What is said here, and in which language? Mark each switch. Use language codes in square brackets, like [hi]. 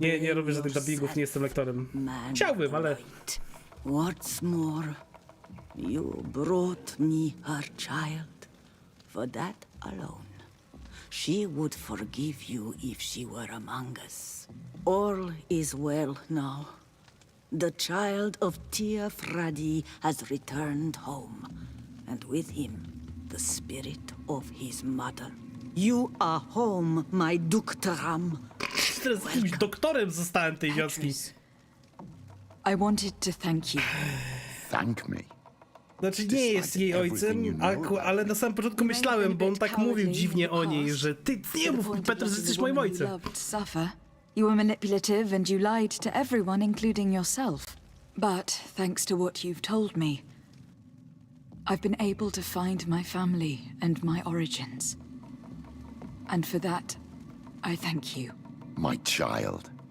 [pl] Nie robię żadnych dubbingów, nie jestem lektorem. Chciałbym, ale... [en] What's more, you brought me her child. For that alone, she would forgive you if she were among us. All is well now. The child of Tia Fradi has returned home, and with him, the spirit of his mother. You are home, my Duktaram. [pl] Teraz jakimś doktorem zostałem tej wioski. [en] I wanted to thank you. Thank me? [pl] Znaczy nie jest jej ojcem, ale na samym początku myślałem, bo on tak mówił dziwnie o niej, że ty nie mów, Petrus, że jesteś moim ojcem. [en] You were manipulative and you lied to everyone, including yourself. But thanks to what you've told me, I've been able to find my family and my origins. And for that, I thank you. My child.